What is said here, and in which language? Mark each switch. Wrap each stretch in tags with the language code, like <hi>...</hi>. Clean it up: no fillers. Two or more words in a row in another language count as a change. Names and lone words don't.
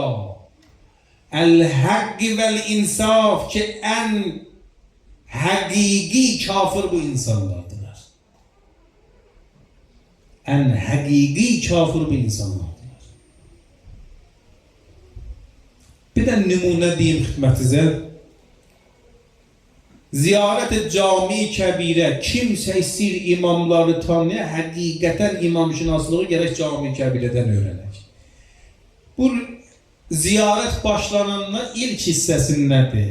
<ar>الحق والإنصاف</ar> <az>ki en hakiki kafir bu insanlardılar. En hakiki kafir bu insanlardılar. Bir de nümunə deyim xidmətinizə. Ziyarət-i cami kəbirə kimsə istəyir imamları tanıya, həqiqətən imamşinaslığı gərək cami kəbirədən öyrənək. Bu ziyarət başlananla ilk hissəsindədir.</az>